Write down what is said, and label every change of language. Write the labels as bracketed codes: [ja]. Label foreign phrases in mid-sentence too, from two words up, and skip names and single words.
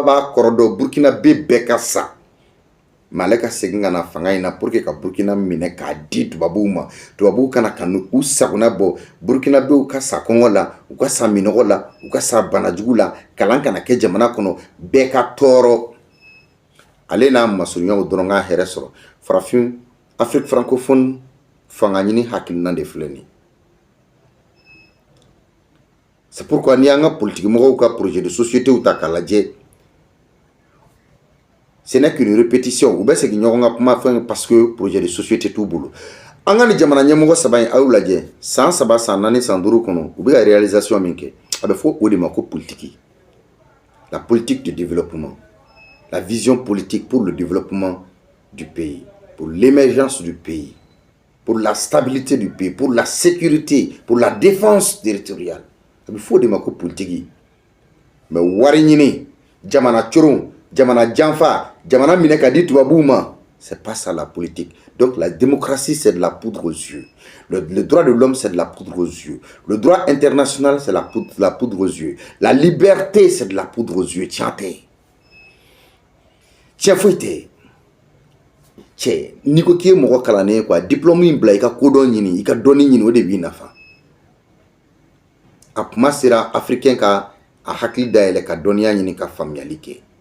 [bm] b'a kɔrɔ Burkina bɛɛ ka sa mais ale ka segin ka na fanga in na [fr] pour que [bm] ka Burkina minɛ k'a di tubabuw ma tubabuw kana ka u sagona bɔ Burkina bɛw ka sa kɔngɔ la u ka sa minɔgɔ la u ka sa banajugu la kalan kana kɛ jamana kɔnɔ bɛɛ ka tɔɔrɔ ale n'a masurunyaw dɔrɔn ka hɛrɛ sɔrɔ farafin [fr] Afrique francophone [bm] fanga ɲini hakilina de filɛ nin [fr] c'est pourquoi [bm] ni an ka politique mɔgɔw ka [fr] projet de société [bm] ta k'a lajɛ [fr] ce n'est qu'une répétition ou bien c'est qu'ils n'ont pas fait parce que projet de société tout boulot. En Ghana, [bm] jamana nyamoko saba a eu lajɛ san saba san naani san duuru kɔnɔ u bɛ ka réalisation min kɛ a bɛ fɔ o de ma ko politique. [fr] La politique de développement, la vision politique pour le développement du pays, pour l'émergence du pays, pour la stabilité du pays, pour la sécurité, pour la défense territoriale. [bm] A bɛ fɔ o de ma ko politique. Mais wari ɲini jamana coron jamana janfa jamana minɛ ka di tubabuw ma [fr] c'est pas ça la politique. Donc la démocratie c'est de la poudre aux yeux, le droit de l'homme c'est de la poudre aux yeux, le droit international c'est la poudre aux yeux, la liberté c'est de la poudre aux yeux. [bm] Tiens foyi tɛ cɛ n'i ko k'i ye mɔgɔ kalannen quoi diplôme in bila i ka kodɔn ɲini i ka dɔnni ɲini o de b'i nafa. A kuma sera africain ka a hakili dayɛlɛ ka dɔnniya ɲini ka faamuyali kɛ.